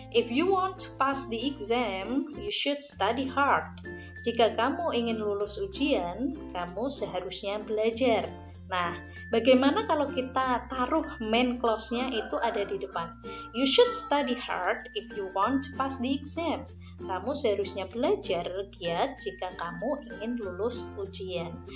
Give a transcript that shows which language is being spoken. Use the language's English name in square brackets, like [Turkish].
[English] If you want to pass the exam, you should study hard. [Indonesian] Jika kamu ingin lulus ujian, kamu seharusnya belajar. Nah, bagaimana kalau kita taruh main clause-nya itu ada di depan? [English] You should study hard if you want to pass the exam. [Indonesian] Kamu seharusnya belajar giat jika kamu ingin lulus ujian.